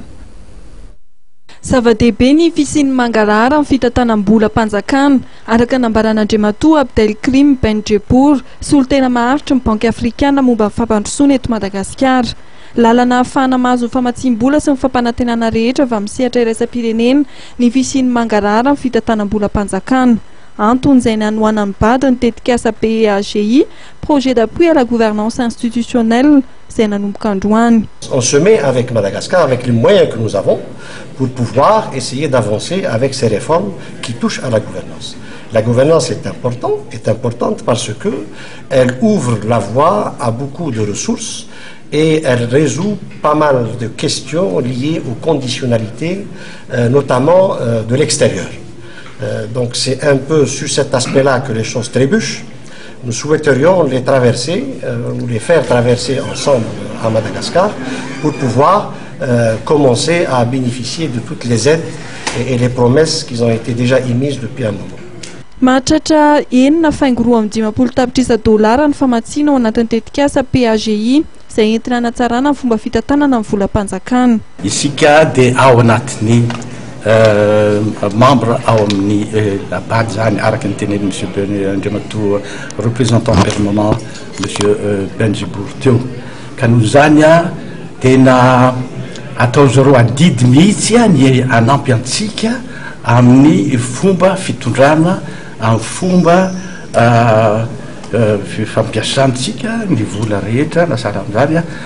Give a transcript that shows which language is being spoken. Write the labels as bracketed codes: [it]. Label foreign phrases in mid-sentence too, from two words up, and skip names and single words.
[mg] Zava-dehibe ny fisiany mangarahara amin'ny fitantanam-bola mpanjakana araka nambaran'Andriamatoa Abdelkrim Benjebour, solitena maharitra ny Banky Afrikana momba ny fampandrosoana eto Madagasikara. Lalana ahafahana mahazo ny famatsim-bola sy ny fampanantenana rehetra avy amin'ny sehatra iraisam-pirenena ny fisiany mangarahara amin'ny fitantanam-bola mpanjakana. Antony izay nanohana ny bady ny tetikasa PEAGI, [fr] projet d'appui à la gouvernance institutionnelle, [mg] izay nanomboka androany. [fr] On se met avec Madagascar, avec les moyens que nous avons, pour pouvoir essayer d'avancer avec ces réformes qui touchent à la gouvernance. La gouvernance est importante parce que elle ouvre la voie à beaucoup de ressources et elle résout pas mal de questions liées aux conditionnalités, notamment de l'extérieur. Donc c'est un peu sur cet aspect-là que les choses trébuchent. Nous souhaiterions les traverser, ou les faire traverser ensemble à Madagascar pour pouvoir commencer à bénéficier de toutes les aides et les promesses qui ont été déjà émises depuis un moment. [mg] Mahatratra enina faingo roa amby $10 tapitrisa ny famatsiana ao anatin'ny tetikasa PEAGI izay entina hanatsarana ny fomba fitantanana amin'ny vola mpanjakana. Isika dia ao anatin'ny membre ao amin'ny bady zany araka ny tenen'i monsieur Andriamatoa [fr] représentant permanent monsieur [mg] Benjebour teo ka noho zany a tena atao zareo adidy mihitsy ny anampy antsika amin'ny fomba fitondrana amin'ny fomba fampiasantsika ny vola rehetra nasara amin'izany